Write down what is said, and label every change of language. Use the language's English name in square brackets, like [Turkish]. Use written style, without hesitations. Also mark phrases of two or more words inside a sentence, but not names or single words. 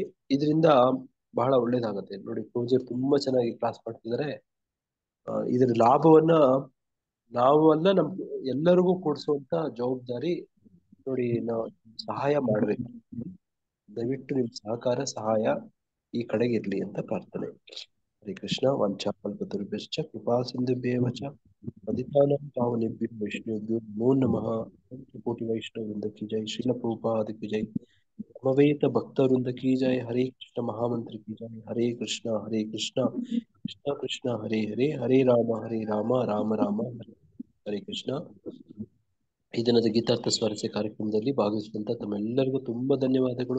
[Kannada] ಇದರಿಂದ ಬಹಳ ಒಳ್ಳೇದಾಗತ್ತೆ. ನೋಡಿ, ಪೂಜೆ ತುಂಬಾ ಚೆನ್ನಾಗಿ ಕ್ಲಾಸ್ ಮಾಡ್ತಿದ್ದಾರೆ. ಇದರ ಲಾಭವನ್ನ ನಾವು ಅಲ್ಲ, ನಮ್ ಎಲ್ಲರಿಗೂ ಕೊಡಿಸುವಂತ ಜವಾಬ್ದಾರಿ ನೋಡಿ ನಾವು ಸಹಾಯ ಮಾಡ್ಬೇಕು. ದಯವಿಟ್ಟು ನಿಮ್ ಸಹಕಾರ ಸಹಾಯ ಈ ಕಡೆಗೆ ಇರ್ಲಿ ಅಂತ ಪ್ರಾರ್ಥನೆ. [Sanskrit] ಹರೇ ಕೃಷ್ಣ. ವಂಚಾಕಲ್ಪತರುಭ್ಯಶ್ಚ ಕೃಪಾ ಸಿಂಧುಭ್ಯೇವ ಚ ಪತಿತಾನಾಂ ಪಾವನೇಭ್ಯೋ ವೈಷ್ಣವೇಭ್ಯೋ ನಮೋ ನಮಃ. ಕೋಟಿ ವೈಷ್ಣವವೃಂದ [Hindi] की जय. [Sanskrit] ಶ್ರೀಲ ಪ್ರಭುಪಾದ [Hindi] की जय. [Sanskrit] ಸಮವೇತ ಭಕ್ತವೃಂದ [Hindi] की जय. [Sanskrit] ಹರೇ ಕೃಷ್ಣ ಮಹಾಮಂತ್ರ [Hindi] की जय. [Sanskrit] ಹರೇ ಕೃಷ್ಣ ಕೃಷ್ಣ ಕೃಷ್ಣ ಹರೇ ಹರೇ, ಹರೇ ರಾಮ ರಾಮ ರಾಮ ಹರೇ ಕೃಷ್ಣ. [Kannada] ಈ ದಿನದ ಗೀತಾರ್ಥ ಸ್ವಾರಸ್ಯ ಕಾರ್ಯಕ್ರಮದಲ್ಲಿ ಭಾಗವಹಿಸಿದಂತ ತಮ್ಮೆಲ್ಲರಿಗೂ ತುಂಬಾ ಧನ್ಯವಾದಗಳು.